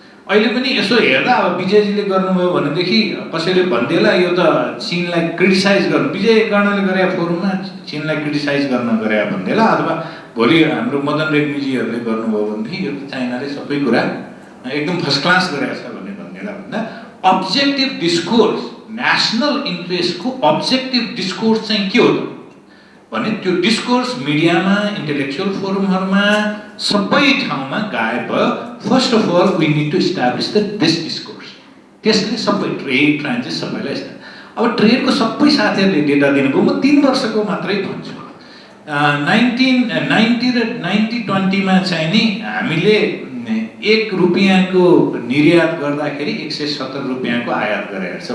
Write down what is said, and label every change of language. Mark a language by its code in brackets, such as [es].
[ne] अहिले पनि यसो हेर्दा अब विजयजीले गर्नुभयो भनेदेखि कसैले भन्थेला यो त चीनलाई क्रिटिसाइज गर्नु, विजय कर्णले गरे फोरममा चीनलाई क्रिटिसाइज गर्न गरे भन्थेला, अथवा भोलि हाम्रो मदन रेग्मीजीहरूले गर्नुभयो भनेदेखि यो त चाइनाले सबै कुरा एकदम फर्स्ट क्लास गरेको छ भन्ने भन्थेला। भन्दा objective discourse, national इन्ट्रेस्टको objective discourse चाहिँ के हो त भने त्यो डिस्कोर्स मिडियामा, इन्टेलेक्चुअल फोरमहरूमा सबै ठाउँमा गायब भयो। [en] First of all we need to establish this discourse. [ne] त्यसले सबै ट्रेड, ट्रान्जिट सबैलाई अब ट्रेडको सबै साथीहरूले डेटा दिनुभयो। म 3 वर्षको मात्रै भन्छु। 1990 र 1920मा चाहिँ नि हामीले 1 रुपियाँको निर्यात गर्दाखेरि 170 रुपियाँको आयात गरेको छ।